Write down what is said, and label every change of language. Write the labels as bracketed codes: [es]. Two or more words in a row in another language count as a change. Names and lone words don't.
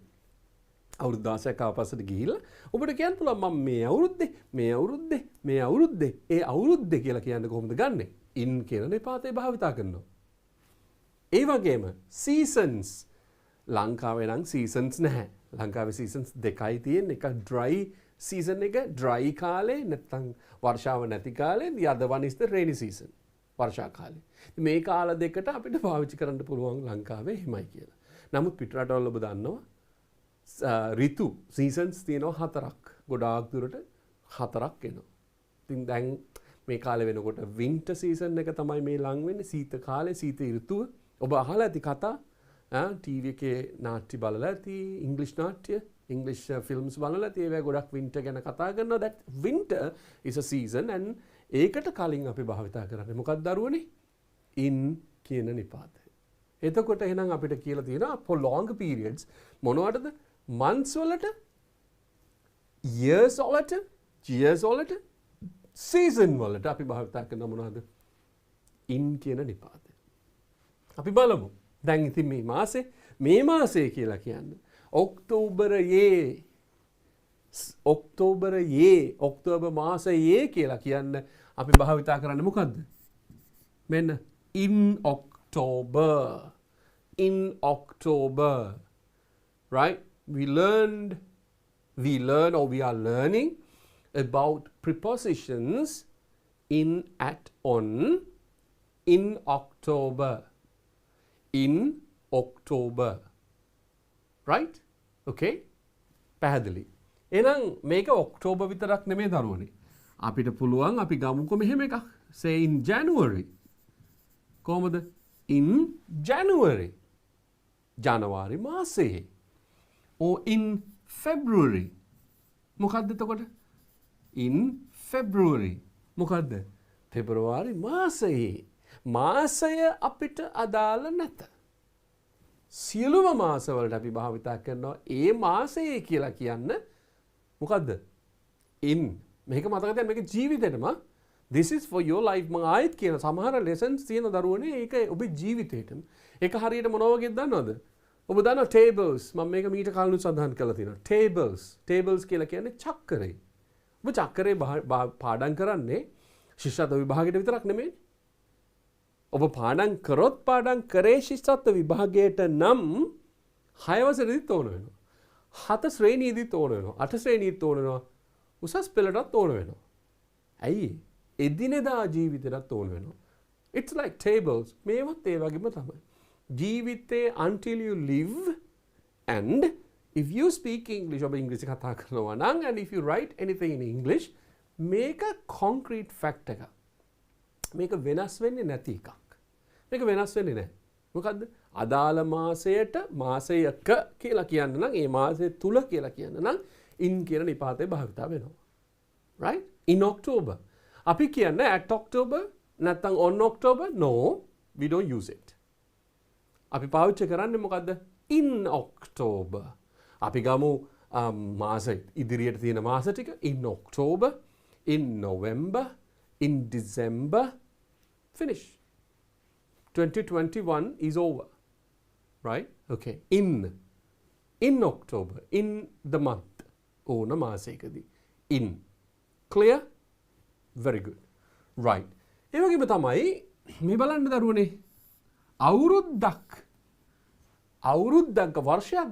[si] අවුරුදු 16ක් ආපස්සට ගිහිල්ලා ඔබට කියන්න පුළුවන් මම මේ අවුරුද්දේ ඒ අවුරුද්දේ කියලා කියන්නේ කොහොමද ගන්නෙ? in කියන නිපාතේ භාවිතා කරනවා. ඒ වගේම seasons ලංකාවේ නම් seasons නැහැ. ලංකාවේ seasons දෙකයි තියෙන්නේ. එකක් [en] dry season [si] එක dry කාලේ නැත්නම් වර්ෂාව නැති කාලේ. [en] the other one is the rainy season. [si] වර්ෂා කාලේ. මේ කාල දෙකට අපිට පාවිච්චි කරන්න පුළුවන් ලංකාවේ හිමයි කියලා. නමුත් පිටරටවල ඔබ දන්නවා ඍතු seasons තියෙනවා 4ක්. ගොඩාක් දුරට 4ක් එනවා. ඉතින් දැන් මේ කාලේ වෙනකොට [en] winter season [si] එක තමයි මේ ලං වෙන්නේ. සීත කාලේ සීත ඍතුව. ඔබ අහලා ඇති කතා TV එකේ නාට්‍ය බලලා ඇති ඉංග්‍රීසි නාට්‍ය [en] English films [si] බලලා ඇති ඒවා ගොඩක් winter ගැන කතා කරනවා. [en] that winter is a season and [si] ඒකට කලින් අපි භාවිතා කරන්නේ මොකක්ද දරුවනේ? in කියන නිපාතය. එතකොට එහෙනම් අපිට කියලා තියෙනවා [en] for long periods [si] මොනවටද? months වලට, years වලට, season වලට අපි භාවිතා කරන මොනවද? in කියන නිපාතය. අපි බලමු. දැන් ඉතින් මේ මාසේ කියලා කියන්නේ ඔක්තෝබර් මාසයේ කියලා කියන්න අපි භාවිතා කරන්නේ මොකද්ද? [en] මෙන්න in October. Right? We learn or we are learning about prepositions in, at, on, in October. In October. Right? [si] okay පැහැදිලි එහෙනම් මේක ඔක්තෝබර් විතරක් නෙමෙයි දරුවනේ අපිට පුළුවන් අපි ගමුකෝ මෙහෙම [en] එකක් say in January කොහමද in January [si] ජනවාරි මාසයේ [en] or in February [si] මොකක්ද එතකොට [en] in February [si] මොකක්ද පෙබරවාරි මාසයේ මාසය අපිට අදාළ නැත සියලුම මාසවලට අපි භාවිතා කරනවා ඒ මාසයේ කියලා කියන්න මොකද්ද in මේක මතක තියාගන්න මේක ජීවිතේටම [en] this is for your life [si] මම ආයෙත් කියන සමහර lessons තියෙන දරුවනේ ඒක ඔබේ ජීවිතේටම ඒක හරියට මොනවා වගේද දන්නවද ඔබ දන්නවා tables මම මේක මීට කලින් සඳහන් කරලා තියෙනවා tables කියලා කියන්නේ චක්‍රේ ඔබ චක්‍රේ පාඩම් කරන්නේ ශිෂ්‍යත්ව විභාගයට විතරක් නෙමෙයි ඔබ පාඩම් කරොත් පාඩම් කරේ ශිෂ්‍යත්ව විභාගයට නම් 6 වසරේදීත් ඕන වෙනවා 7 ශ්‍රේණියේදීත් ඕන වෙනවා 8 ශ්‍රේණියෙත් ඕන වෙනවා උසස් පෙළටත් ඕන වෙනවා ඇයි එදිනෙදා ජීවිතයටත් ඕන වෙනවා it's [en] like tables [si] මේවත් ඒ වගේම තමයි ජීවිතේ [en] until you live and if you speak English [si] ඔබ ඉංග්‍රීසි කතා කරනවා නම් [en] and if you write anything in English [si] මේක [en] concrete fact [si] එකක් මේක වෙනස් වෙන්නේ නැති එකක් මේක වෙනස් වෙන්නේ නැහැ මොකද්ද අදාළ මාසයට මාසයක කියලා කියන්න නම් ඒ මාසය තුල කියලා කියන්න නම් in කියන නිපාතය භාවිත වෙනවා [en] right in October [si] අපි කියන්නේ [en] at October [si] නැත්නම් [en] on October no we don't use it [si] අපි පාවිච්චි කරන්නේ මොකද්ද [en] in October [si] අපි ගමු මාසෙ ඉදිරියට තියෙන මාස ටික [en] in October in November in December finish 2021 is over right okay in October in the month [si] ඕන මාසයකදී [en] in clear very good right [si] ඒ වගේම තමයි මේ බලන්න දරුවනේ අවුරුද්දක් වර්ෂයක්